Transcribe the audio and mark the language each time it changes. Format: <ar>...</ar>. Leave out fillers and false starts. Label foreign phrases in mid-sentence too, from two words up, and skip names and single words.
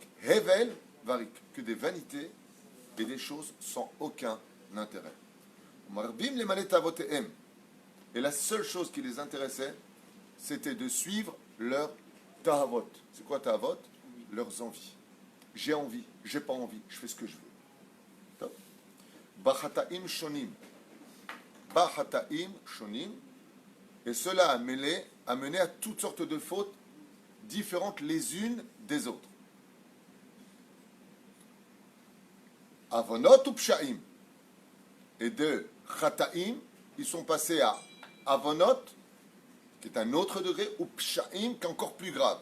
<he>הבל וריק,</he> <fr>que des vanités et des choses sans aucun intérêt. Et la seule chose qui les intéressait, c'était de suivre leur tahavot. C'est quoi tahavot? Leurs envies. J'ai envie, j'ai pas envie, je fais ce que je veux.</fr> <he>בחטאים שונים. בחטאים שונים.</he> <fr>Et cela a mené à toutes sortes de fautes différentes les unes des autres.</fr> <he>עוונות או פשעים.</he> <fr>Et de chataim, ils sont passés à avonot, qui est un autre degré, ou psha'im, qui est encore plus grave.</fr>